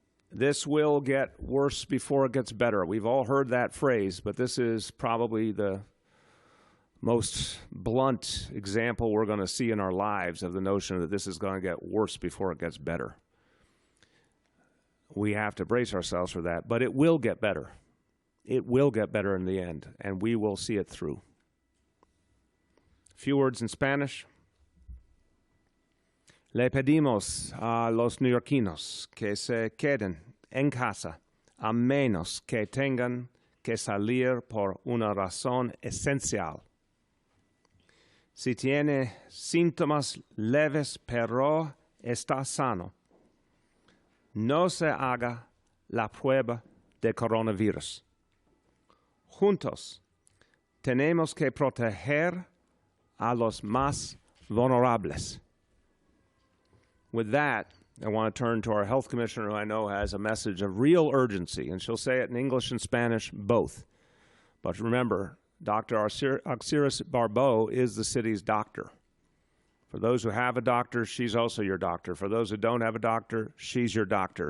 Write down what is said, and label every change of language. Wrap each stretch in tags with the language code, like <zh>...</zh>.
<en>This will get worse before it gets better. We've all heard that phrase, but this is probably the most blunt example we're going to see in our lives of the notion that this is going to get worse before it gets better. We have to brace ourselves for that, but it will get better. It will get better in the end, and we will see it through. A few words in Spanish.</en> <es>Le pedimos a los neoyorquinos que se queden en casa, a menos que tengan que salir por una razón esencial. Si tiene síntomas leves pero está sano, no se haga la prueba de coronavirus. Juntos tenemos que proteger a los más vulnerables.</es> <en>With that, I want to turn to our health commissioner, who I know has a message of real urgency, and she'll say it in English and Spanish, both. But remember, Dr. Arciris Barbeau is the city's doctor. For those who have a doctor, she's also your doctor. For those who don't have a doctor, she's your doctor.</en>